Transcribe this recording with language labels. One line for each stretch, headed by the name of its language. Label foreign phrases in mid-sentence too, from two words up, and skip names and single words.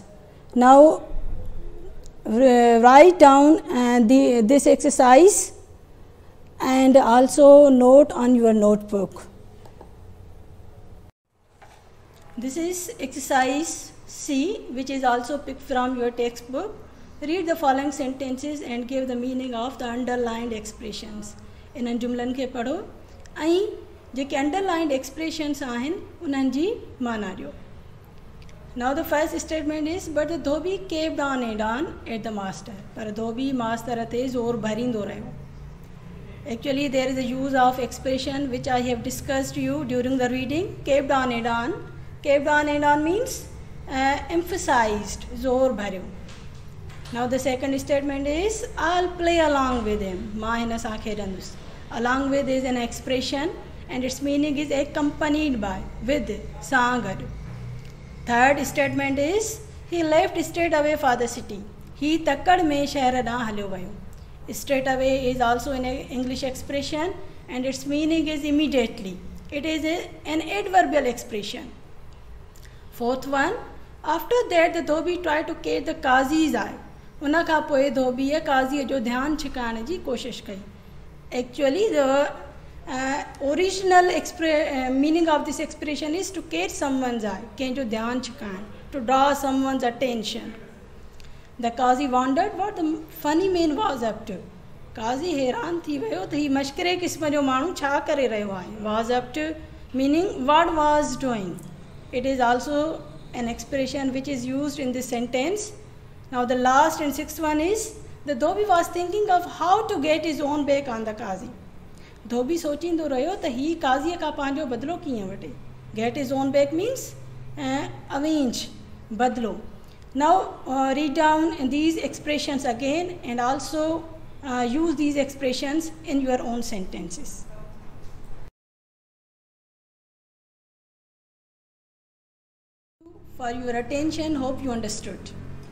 English: Now write down this exercise and also note on your notebook. This is exercise C, which is also picked from your textbook. Read the following sentences and give the meaning of the underlined expressions.
Sindhi: इन जुमलनि खे पढ़ो ऐं जेके
English: underlined expressions
Sindhi: आहिनि उन्हनि जी माना ॾियो.
English: Now the first statement is, but the धोबी kept on and on at the master.
Sindhi: पर धोबी मास्तर ते ज़ोर भरींदो रहियो.
English: Actually, there is a use of expression which I have discussed you during the reading. Kept on and on. Kept on and on means emphasized,
Sindhi: ज़ोर भरियो.
English: Now the second statement is, I'll play along with him.
Sindhi: मां हिन सां खेॾंदुसि.
English: Along with is an expression and its meaning is accompanied by, with,
Sindhi: सां गॾु.
English: Third statement is, he left straight away for the city.
Sindhi: ही तकड़ में शहर ॾांहुं हलियो वियो.
English: Straight away is also an English expression and its meaning is immediately. It is an adverbial expression. Fourth one, after that the धोबी tried to catch the Qazi's eye.
Sindhi: उन खां पोइ धोबीअ काज़ीअ जो ध्यानु छिकाइण जी कोशिशि कई.
English: Actually, the original meaning of this expression is to catch someone's eye,
Sindhi: कंहिंजो ध्यानु छिकाइण,
English: to draw someone's attention. The Qazi wondered what the funny man was up to.
Sindhi: काज़ी हैरान थी वियो त ही मश्करे क़िस्म जो माण्हू छा करे रहियो आहे.
English: Was up to meaning what was doing. It is also an expression which is used in this sentence. Now the last and sixth one is, the धोबी was thinking of how to get his own back on the Qazi.
Sindhi: धोबी सोचींदो रहियो त ही काज़ीअ खां पंहिंजो बदिलो कीअं वठे.
English: Get his own back means avenge, बदिलो. Now read down these expressions again and also use these expressions in your own sentences. For your attention, hope you understood.